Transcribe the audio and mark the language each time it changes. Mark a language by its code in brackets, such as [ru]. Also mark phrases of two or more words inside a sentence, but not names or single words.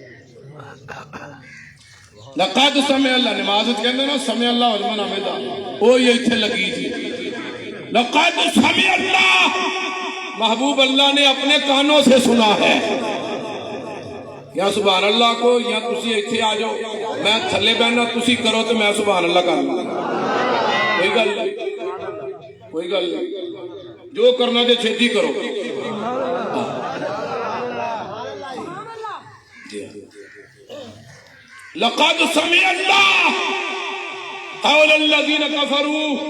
[ar] لقد سمع اللہ, [pa] نماز کہندے نا [ar] سمع اللہ علمن حمدہ, [pa] وہ یہ ایتھے لگی تھی. [ar] لقد سمع اللہ, [ur] محبوب اللہ نے اپنے کانوں سے سنا ہے. [pa] یا [ar] سبحان اللہ [pa] کو یا تسی ایتھے آ جاؤ, میں تھلے بہنا تسی کرو تو میں [ar] سبحان اللہ [pa] کر لوں. کوئی گل نہیں, کوئی گل نہیں, جو کرنا دے چھتی کرو. [ar] لقد سمع اللہ قول الذین کفروا.